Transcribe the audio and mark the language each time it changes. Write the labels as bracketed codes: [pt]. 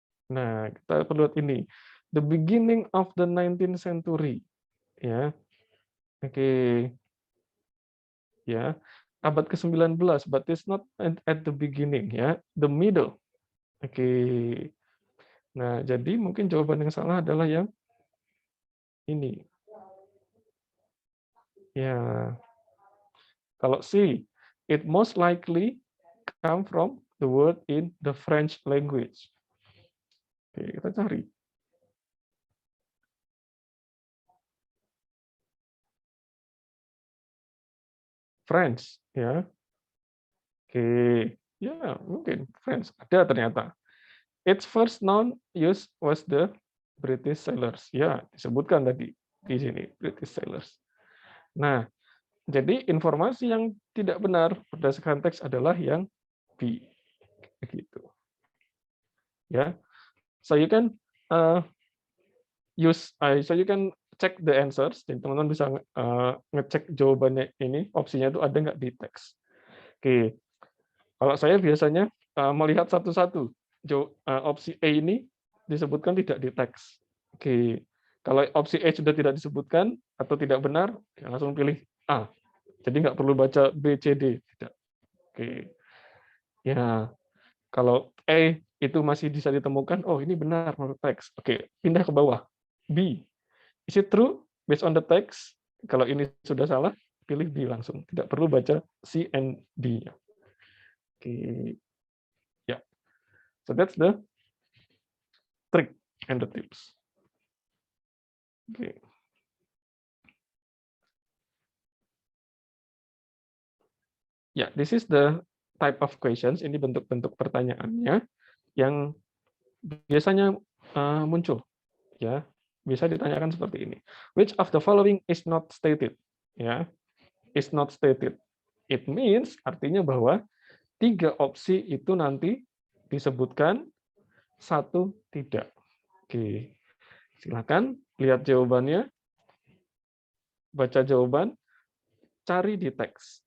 [id] Nah, kita perlu lihat ini. [en] The beginning of the 19th century. Ya. Oke. Ya. [id] Abad ke-19, [en] but it's not at the beginning, ya. The middle. Oke. [id] Nah, jadi mungkin jawaban yang salah adalah yang ini. Ya. Kalau [en] C, it most likely come from the word in the French language. [id] Oke, kita cari. French, ya. Oke, ya mungkin French. Ada ternyata. [en] Its first known use was the British sailors. [id] Ya, disebutkan tadi di sini British sailors. Nah, jadi informasi yang tidak benar berdasarkan teks adalah yang B. Begitu. Ya. [en] So you can so you can check the answers. [id] Jadi teman-teman bisa ngecek jawabannya ini, opsinya itu ada nggak di teks. Oke. Kalau saya biasanya melihat satu-satu. Opsi A ini disebutkan tidak di teks. Oke. Kalau opsi A sudah tidak disebutkan atau tidak benar, ya langsung pilih A. Jadi nggak perlu baca B, C, D. Tidak. Oke. Ya, kalau A itu masih bisa ditemukan, oh ini benar menurut teks. Oke, pindah ke bawah. B. [en] Is it true based on the text? [id] Kalau ini sudah salah, pilih B langsung. Tidak perlu baca C and D. Oke. Ya. [en] So that's the trick and the tips. Oke. Ya, this is the type of questions. [id] Ini bentuk-bentuk pertanyaannya yang biasanya muncul. Ya, bisa ditanyakan seperti ini. [en] Which of the following is not stated? Ya, is not stated. It means [id] artinya bahwa 3 opsi itu nanti disebutkan, 1 tidak. Oke. Silakan lihat jawabannya, baca jawaban, cari di teks.